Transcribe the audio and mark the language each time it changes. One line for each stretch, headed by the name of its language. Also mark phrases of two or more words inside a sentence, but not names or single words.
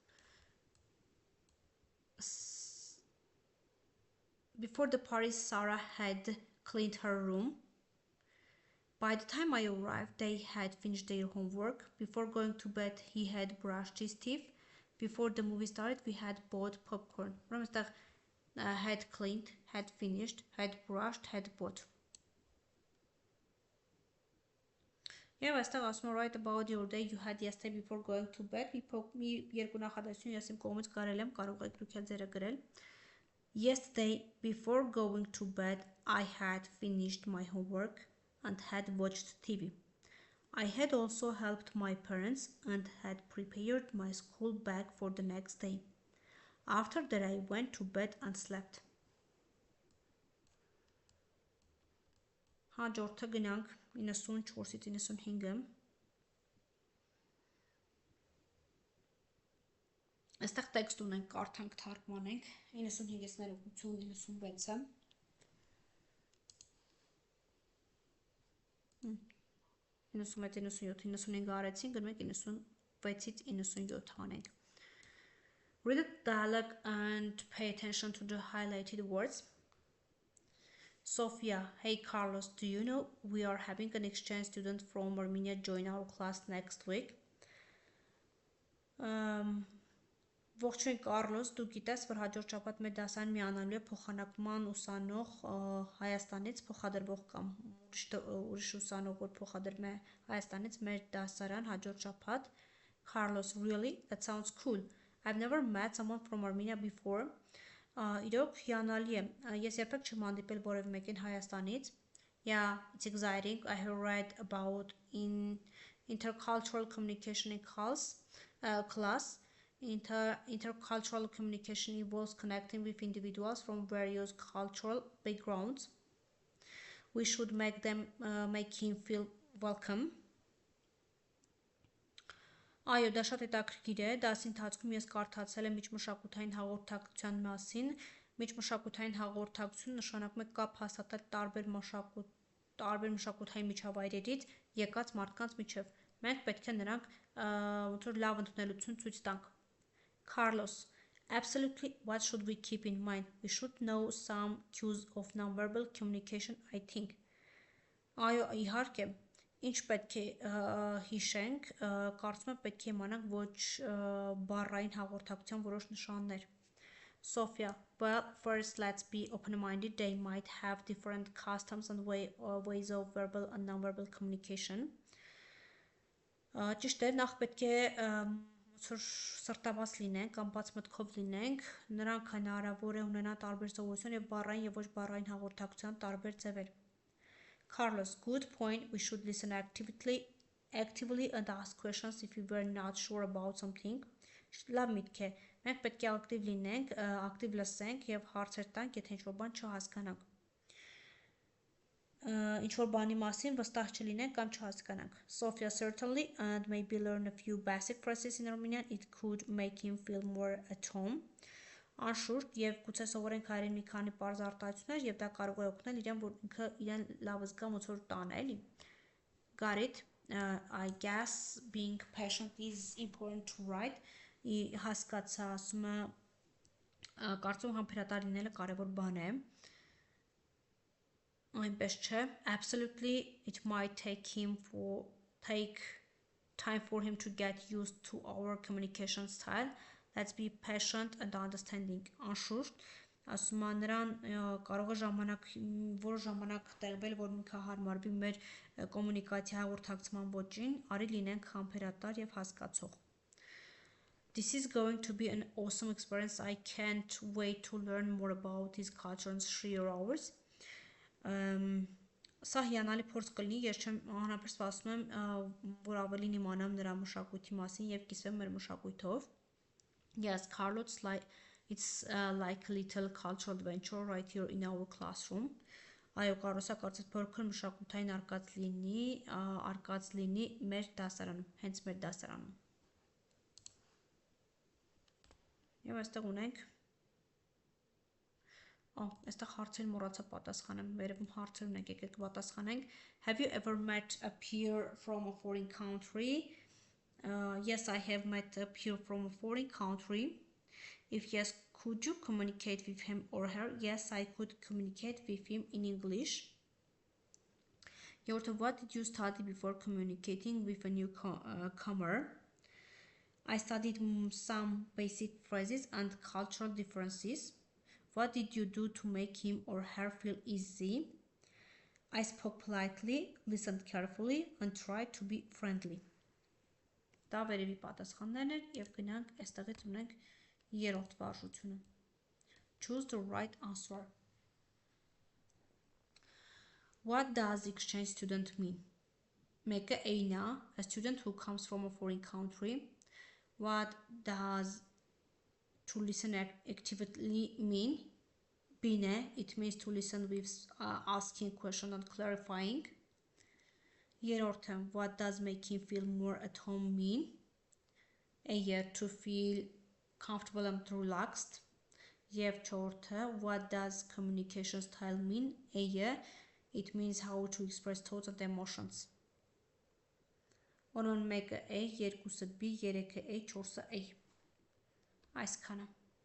English: Before the party, Sarah had cleaned her room. By the time I arrived, they had finished their homework. Before going to bed, he had brushed his teeth. Before the movie started, we had bought popcorn. Remember, had cleaned, had finished, had brushed, had bought.
Armenian: Եվ այստեղ ասում եմ
English: write about your day you had yesterday before going to bed.
Armenian: Մի երկու նախադասություն ես իմ կողմից կարել եմ, կարող եք դուք էլ ձերը գրել.
English: Yesterday before going to bed I had finished my homework and had watched TV. I had also helped my parents and had prepared my school bag for the next day. After that I went to bed and slept.
Armenian: Հաջորդը գնանք 94-ից 95-ը։ Այստեղ տեքստ ունենք, կարդանք, թարգմանենք 95-ից 96-ը։ 96, 97, 95 արեցին, գնում ենք 96-ից 97
English: անենք։ Read the dialogue and pay attention to the highlighted words. Sophia, hey Carlos, do you know we are having an exchange student from Armenia join our class next week?
Armenian: Ողջույն Կարլոս, դու գիտես, որ հաջորդ շաբաթ մեր դասարան միանալու է փոխանակման ուսանող Հայաստանից փոխադրվող կամ ուրիշ ուսանող, որ փոխադրվում է Հայաստանից մեր դասարան հաջորդ շաբաթ.
English: Carlos, really? That sounds cool. I've never met someone from Armenia before.
Armenian: Իրոք հիանալի է։ Ես երբեք չեմ հանդիպել որևէ մեկին Հայաստանից.
English: Yeah, it's exciting. I have read about in intercultural communication in class. Intercultural communication involves connecting with individuals from various cultural backgrounds. We should make him feel welcome.
Armenian: Այո, դա շատ հետաքրքիր է, դասի ընթացքում ես կարդացել եմ միջմշակութային հաղորդակցության մասին։ Միջմշակութային հաղորդակցություն նշանակում է կապ հաստատել տարբեր մշակութային միջավայրերից եկած մարդկանց միջև։ Մենք պետք է նրանք լավ ընդունելություն ցույց տանք։
English: Carlos, absolutely, what should we keep in mind? We should know some cues of nonverbal communication, I think.
Armenian: Այո, իհարկե, ինչ պետք է հիշենք, կարծում եմ պետք է իմանանք ոչ բառային հաղորդակցության որոշ նշաններ։
English: Sophia, well, first let's be open-minded. They might have different customs and ways of verbal and nonverbal communication.
Armenian: Ճիշտ է, նախ պետք է սրտաբաց լինենք կամ բաց մտքով լինենք, նրանք հնարավոր է ունենան տարբեր սովորություն եւ բառային եւ ոչ բառային հաղորդակցության տարբեր ձևեր։
English: Carlos, good point. We should listen actively and ask questions if we were not sure about something.
Armenian: Լավ միտք է։ Մենք պետք է ակտիվ լինենք, ակտիվ լսենք եւ հարցեր տանք, եթե ինչ-որ բան չհասկանանք։ Ինչ-որ բանի մասին վստահ չլինենք կամ չհասկանանք։
English: Sophia, certainly, and maybe learn a few basic phrases in Armenian. It could make him feel more at home.
Armenian: անշուշտ եւ գուցե սովորենք հայերեն մի քանի պարզ արտահայտություններ եւ դա կարող է օգնել իրեն որ ինքը իրեն լավ զգա ոնց որ տանը էլի
English: got it I guess being patient is important to write
Armenian: հասկացա ասում է կարծում համբերատար լինելը կարևոր բան է այնպես չէ
English: absolutely it might take time for him to get used to our communication style let's be patient and understanding
Armenian: անշուշտ ասում է նրան կարող է որոշ ժամանակ տևել որ ինքը հարմարվի մեր կոմունիկացիա հաղորդակցման ոճին արի լինենք համբերատար եւ հասկացող
English: This is going to be an awesome experience I can't wait to learn more about his culture in 3 hours
Armenian: Սա հիանալի փորձ կլինի, ես չեմ անհամբեր սպասում եմ, որ ավելին իմանամ նրա մշակույթի մասին եւ կիսվեմ մեր մշակույթով
English: Yes, Carlos, it's like a little cultural adventure right here in our classroom.
Armenian: Այո, Կարոսը կարծես փոքր մշակութային արկած լինի մեր դասարանում, հենց մեր դասարանում։ Եվ այստեղ ունենք այստեղ հարցեր մոռացա պատասխանեմ, վերևում հարցեր ունենք, եկեք պատասխանենք։
English: Have you ever met a peer from a foreign country? Yes, I have met a peer from a foreign country. If yes, could you communicate with him or her? Yes, I could communicate with him in English. What did you study before communicating with a newcomer? I studied some basic phrases and cultural differences. What did you do to make him or her feel easy? I spoke politely, listened carefully, and tried to be friendly.
Armenian: Դա վերևի պատասխաններն են եւ գնանք այստեղից ունենք երրորդ վարժությունը
English: Choose the right answer What does exchange student mean?
Armenian: Մեկը A-ն է,
English: a student who comes from a foreign country What does to listen actively mean?
Armenian: B-ն է,
English: it means to listen with asking questions and clarifying Երրորդը, what does make him feel more at home mean? A to feel comfortable and relaxed.
Armenian: Եվ չորրորդը,
English: what does communication style mean? A it means how to express thoughts and emotions.
Armenian: Օրոն մեկը A, երկուսը B, երեքը A, չորսը A. Այսքանը